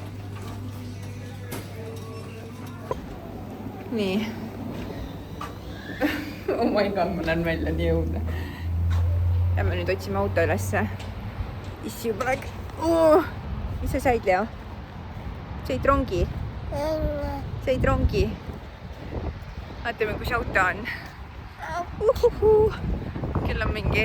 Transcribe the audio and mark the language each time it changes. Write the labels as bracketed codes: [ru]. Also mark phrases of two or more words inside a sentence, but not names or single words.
[et] Nii. [en] Oh my god, [et] ma näen välja nii õudne. Lähme nüüd otsime auto ülesse. Issi juba läks. Mis sa said, Leo? Said rongi? Said rongi? Vaatame, kus auto on. Kell on mingi...